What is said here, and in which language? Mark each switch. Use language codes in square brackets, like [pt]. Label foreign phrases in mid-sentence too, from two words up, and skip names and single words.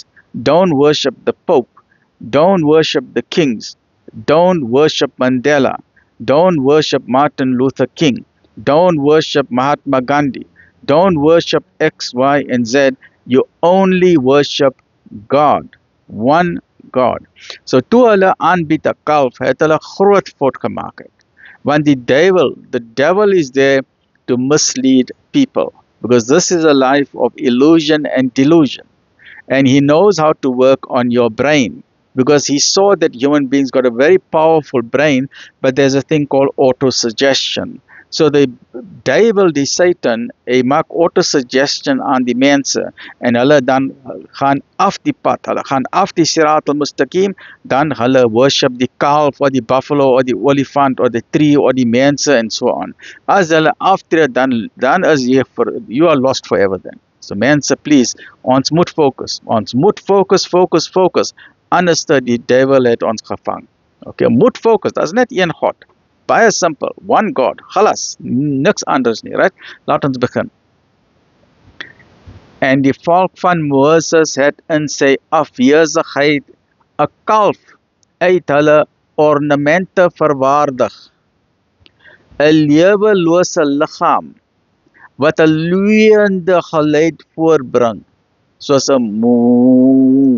[en] Don't worship the Pope. Don't worship the kings. Don't worship Mandela. Don't worship Martin Luther King. Don't worship Mahatma Gandhi. Don't worship X, Y, and Z. You only worship God. One God. [af] So toe hulle aanbied 'n kalf, het hulle groot fout gemaak het. [en] Want the devil is there to mislead people. Because this is a life of illusion and delusion. And he knows how to work on your brain. Because he saw that human beings got a very powerful brain, but there's a thing called autosuggestion. So the devil, [af] die Satan, hy maak autosuggestion aan die mense, en hulle dan gaan af die pad, hulle gaan af die [ar] صراط المستقيم, [af] dan hulle worship die kalf, or die buffalo, or die olifant, or die tree, or die mense, [en] and so on. [af] As hulle aftree, dan is [en] you are lost forever then. [af] So mense, please, ons moet focus, focus, anders die devil het ons gevang. Okay, moet focus, dat is net een God. Baie simpel, [en] one God, [af] galas, niks anders nie, right? Laat ons begin. En die volk van Moses het in sy afwesigheid 'n kalf uit hulle ornamente vervaardig, 'n lewelose liggaam wat 'n loeiende geluid voorbring, soos 'n moe.